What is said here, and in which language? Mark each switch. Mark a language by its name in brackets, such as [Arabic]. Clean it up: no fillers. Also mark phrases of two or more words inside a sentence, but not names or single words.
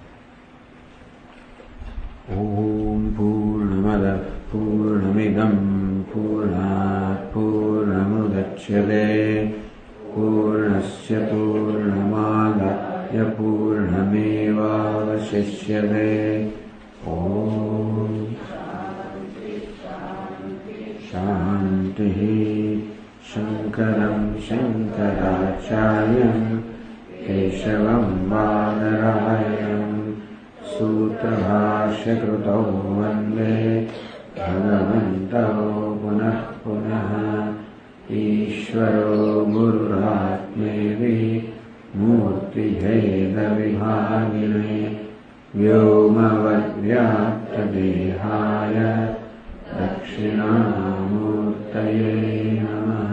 [Sanskrit] ओम् पूर्णमदः पूर्णमिदम् पूर्णात् पूर्णमुदच्यते पूर्णस्य पूर्णमादाय पूर्णमेवावशिष्यते. ॐ शान्तिः. शङ्करं शङ्कराचार्यं केशवं बादरायणं सूत्रभाष्यकृतौ वन्दे भगवन्तौ पुनः पुनः. ईश्वरो गुरुरात्मेति मूर्तिभेदविभागिने व्योमवद्व्याप्तदेहाय दक्षिणामूर्तये नमः.